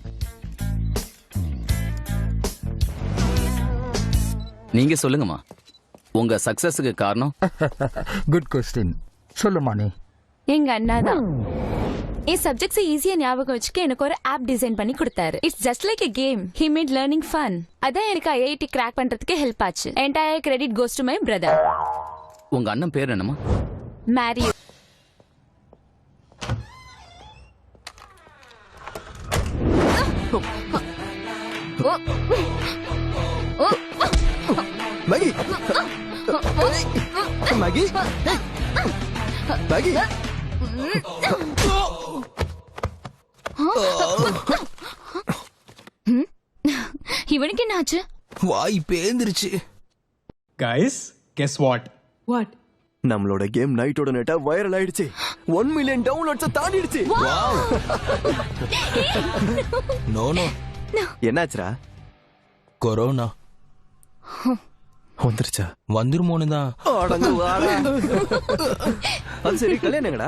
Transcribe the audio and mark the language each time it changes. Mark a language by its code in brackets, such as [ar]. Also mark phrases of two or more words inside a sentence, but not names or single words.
[ta] நீங்க சொல்லுங்கம்மா, உங்க சக்சஸுக்கு காரணம்? [en] good question. [ta] சொல்லுமா நீ. எங்க அண்ணா தான். என் சப்ஜெக்ட்ஸ் ஈஸியா ஞாபகம் வச்சுக்க எனக்கு ஒரு [en] app design [ta] பண்ணி கொடுத்தாரு. [en] It's just like a game. He made learning fun. [ta] அதான் எனக்கு ஐஐடி கிராக் பண்றதுக்கு ஹெல்ப் ஆச்சு. [en] Entire credit goes to my brother. [ta] உங்க அண்ணன் பேர் என்னம்மா? மேரி. மேகி மேகி மேகி. இவனுக்கு என்ன ஆச்சு? வாய் பேந்திருச்சு. [en] Guys guess what? [ta] வாட்? நம்மளோட கேம் நைட்டோட நைட்டா வைரல் ஆயிடுச்சு. 1 [en] million downloads [ta] தாண்டிடுச்சு. [en] No no. [ta] என்னாச்சுடா? கொரோனா வந்துருச்சா? வந்துருமோன்னு தான். அது சரி, கல்யாணம் எங்கடா?